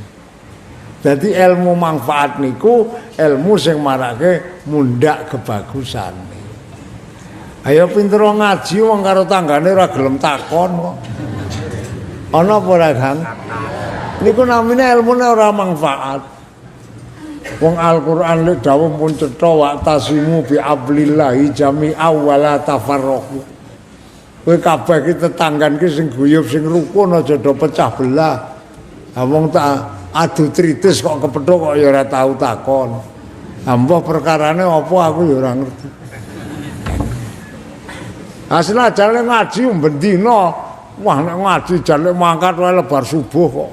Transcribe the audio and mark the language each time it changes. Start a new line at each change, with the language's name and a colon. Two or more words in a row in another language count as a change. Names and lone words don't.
Javanese: Jadi ilmu manfaat niku ilmu sing marake mundhak kebagusan. Ayo pinter ngaji wong karo tanggane ora gelem takon kok. Ana apa ora, Kang? Niku namine ilmune ora manfaat. Wong Al-Qur'an lek dawuh pun cetha
Arabic: واعتصموا بحبل الله جميعا ولا تفرقوا.
Javanese: Kowe kabeh iki tetanggan ki sing guyub sing rukun aja do pecah belah. Ha wong tak adu tritis kok kepethuk kok ya ora tau takon. Ambuh perkarane apa aku ya ora ngerti. Asline jane ngaji bendina, wah nek ngaji jane mangkat wae lebar subuh kok.